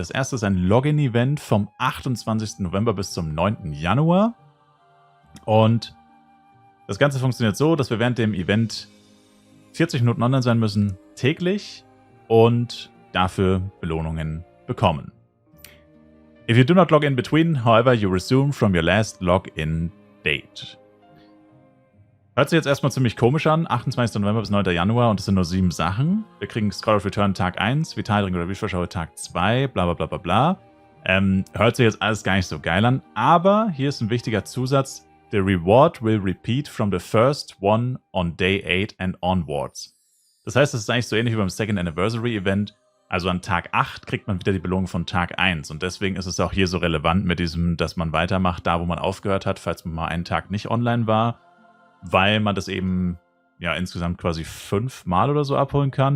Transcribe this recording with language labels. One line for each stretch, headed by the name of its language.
German: Das erste ist ein Login-Event vom 28. November bis zum 9. Januar. Und das Ganze funktioniert so, dass wir während dem Event 40 Minuten online sein müssen, täglich, und dafür Belohnungen bekommen.
English: If you do not log in between, however, you resume from your last login date.
German: Hört sich jetzt erstmal ziemlich komisch an, 28. November bis 9. Januar, und es sind nur 7 Sachen. Wir kriegen Scroll of Return Tag 1, Vitalring oder Refresh Tag 2, bla bla bla bla bla. Hört sich jetzt alles gar nicht so geil an, aber hier ist ein wichtiger Zusatz.
English: The reward will repeat from the first one on day 8 and onwards.
German: Das heißt, es ist eigentlich so ähnlich wie beim Second Anniversary Event. Also an Tag 8 kriegt man wieder die Belohnung von Tag 1. Und deswegen ist es auch hier so relevant mit diesem, dass man weitermacht, da wo man aufgehört hat, falls man mal einen Tag nicht online war. Weil man das eben ja insgesamt quasi 5 Mal oder so abholen kann.